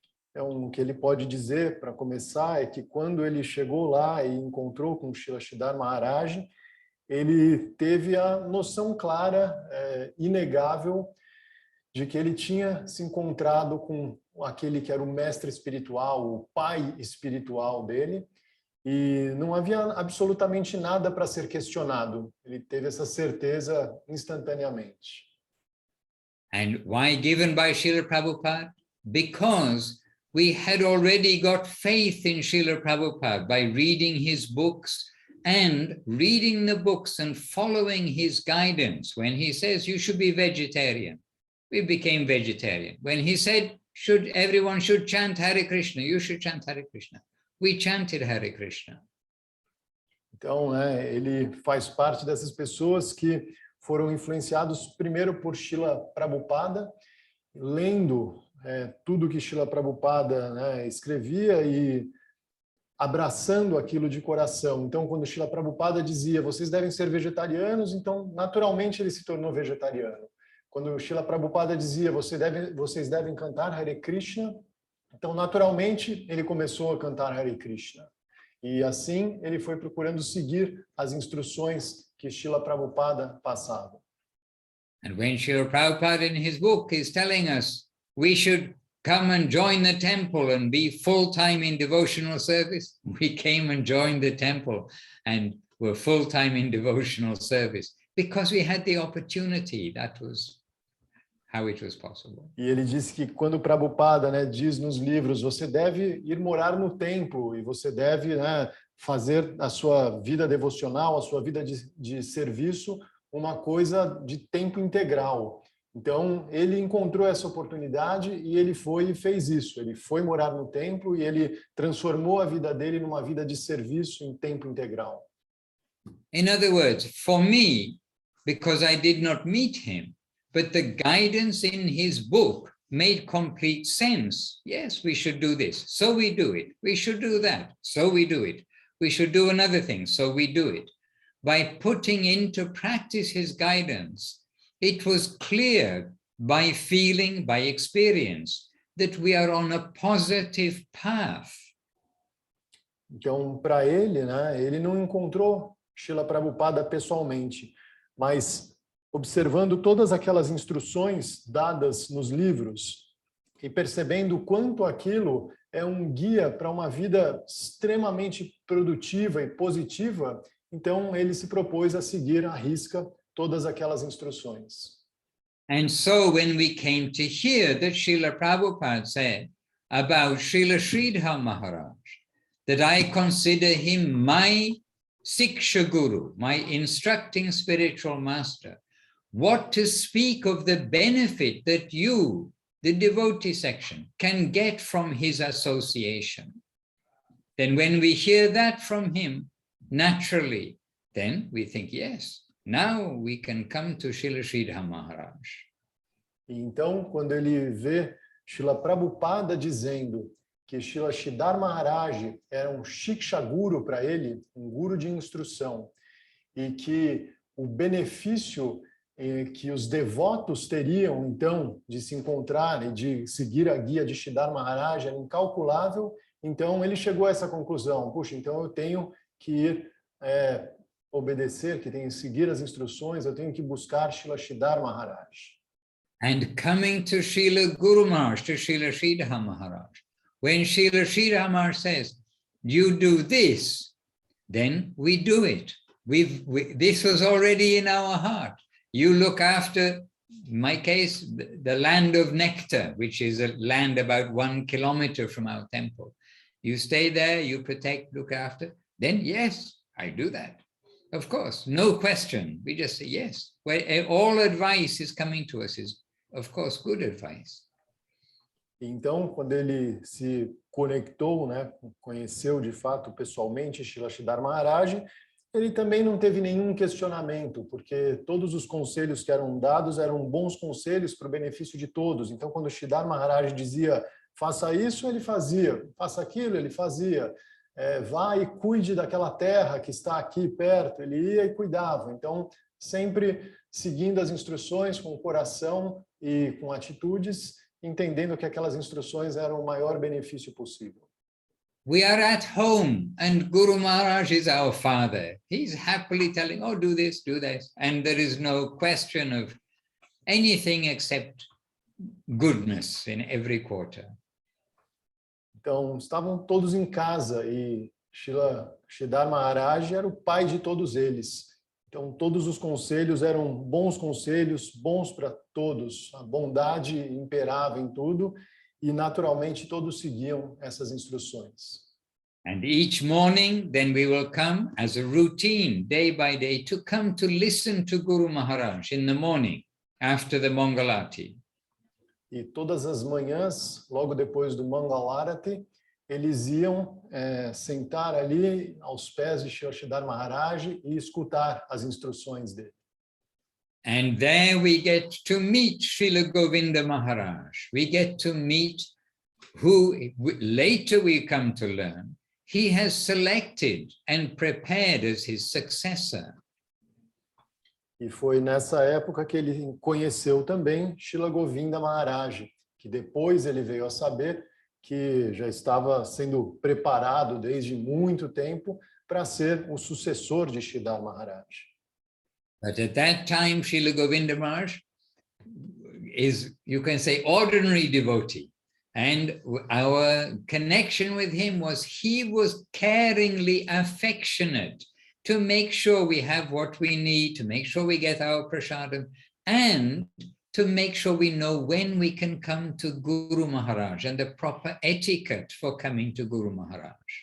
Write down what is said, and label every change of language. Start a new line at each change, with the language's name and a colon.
Portuguese: Então, o que ele pode dizer, para começar, é que quando ele chegou lá e encontrou com Srila Sridhar Maharaj, ele teve a noção clara, inegável, de que ele tinha se encontrado com aquele que era o mestre espiritual, o pai espiritual dele, e não havia absolutamente nada para ser questionado. Ele teve essa certeza instantaneamente.
English: And why given by Srila Prabhupada? Because we had already got faith in Srila Prabhupada by reading his books and reading the books and following his guidance. When he says you should be vegetarian, we became vegetarian. When he said everyone should chant Hare Krishna, you should chant Hare Krishna, we chanted Hare Krishna.
Portuguese: Então, ele faz parte dessas pessoas que foram influenciados primeiro por Srila Prabhupada, lendo tudo que Srila Prabhupada escrevia e abraçando aquilo de coração. Então, quando Srila Prabhupada dizia, vocês devem ser vegetarianos, então, naturalmente, ele se tornou vegetariano. Quando Srila Prabhupada dizia, vocês devem cantar Hare Krishna, então, naturalmente, ele começou a cantar Hare Krishna. E assim, ele foi procurando seguir as instruções que Srila Prabhupada passava.
English: And when Srila Prabhupada in his book is telling us we should come and join the temple and be full-time in devotional service, we came and joined the temple and were full-time in devotional service because we had the opportunity. That was how it was possible.
Portuguese: E ele disse que quando Prabhupada diz nos livros, você deve ir morar no templo e você deve fazer a sua vida devocional, a sua vida de serviço, uma coisa de tempo integral. Então, ele encontrou essa oportunidade e ele foi e fez isso. Ele foi morar no templo e ele transformou a vida dele numa vida de serviço em tempo integral.
English: In other words, for me, because I did not meet him, but the guidance in his book made complete sense. Yes, we should do this, so we do it. We should do that, so we do it. We should do another thing, so we do it. By putting into practice his guidance, it was clear by feeling, by experience, that we are on a positive path.
Portuguese: Então, para ele, ele não encontrou Srila Prabhupada pessoalmente, mas observando todas aquelas instruções dadas nos livros e percebendo quanto aquilo é um guia para uma vida extremamente produtiva e positiva, então ele se propôs a seguir à risca todas aquelas instruções.
English: And so when we came to hear that Srila Prabhupada said about Srila Sridhar Maharaj, that I consider him my Siksha Guru, my instructing spiritual master, what to speak of the benefit that you, the devotee section, can get from his association. Then when we hear that from him, naturally, then we think, yes, now we can come to Srila Sridhar Maharaj.
Portuguese: Então, quando ele vê Srila Prabhupada dizendo que Srila Sridhar Maharaj era um Shiksha Guru para ele, um guru de instrução, e que o benefício que os devotos teriam, então, de se encontrar e de seguir a guia de Sridhar Maharaj era incalculável, então ele chegou a essa conclusão, puxa, então eu tenho que ir obedecer, que tenho que seguir as instruções, eu tenho que buscar Srila Sridhar Maharaj.
English: And coming to Srila Guru Maharaj, to Srila Sridhar Maharaj, when Srila Sridhar Maharaj says, you do this, then we do it. This was already in our heart. You look after, in my case, the land of nectar, which is a land about 1 kilometer from our temple. You stay there, you protect, look after, then yes, I do that. Of course, no question. We just say yes. All advice is coming to us is, of course, good advice.
Portuguese: Então, quando ele se conectou, né, conheceu de fato pessoalmente Srila Sridhar Maharaj, ele também não teve nenhum questionamento, porque todos os conselhos que eram dados eram bons conselhos para o benefício de todos. Então, quando Sridhar Maharaj dizia, faça isso, ele fazia, faça aquilo, ele fazia. Vá e cuide daquela terra que está aqui perto, ele ia e cuidava. Então, sempre seguindo as instruções com o coração e com atitudes, entendendo que aquelas instruções eram o maior benefício possível.
English: We are at home and Guru Maharaj is our father. He's happily telling, oh, do this, and there is no question of anything except goodness in every quarter.
Portuguese: Então, estavam todos em casa e Sridhar Maharaj era o pai de todos eles. Então, todos os conselhos eram bons conselhos, bons para todos. A bondade imperava em tudo e, naturalmente, todos seguiam essas instruções.
English: And each morning, then we will come as a routine, day by day, to come to listen to Guru Maharaj in the morning, after the Mangalarti.
Portuguese: E todas as manhãs, logo depois do Mangalarati, eles iam sentar ali aos pés de Sridhar Maharaj e escutar as instruções dele.
English: And there we get to meet Srila Govinda Maharaj. We get to meet who later we come to learn he has selected and prepared as his successor.
Portuguese: E foi nessa época que ele conheceu também Srila Govinda Maharaj, que depois ele veio a saber que já estava sendo preparado desde muito tempo para ser o sucessor de Sridhar Maharaj.
English: But at that time, Srila Govinda Maharaj is, you can say, ordinary devotee. And our connection with him was he was caringly affectionate to make sure we have what we need, to make sure we get our prasadam, and to make sure we know when we can come to Guru Maharaj and the proper etiquette for coming to Guru Maharaj.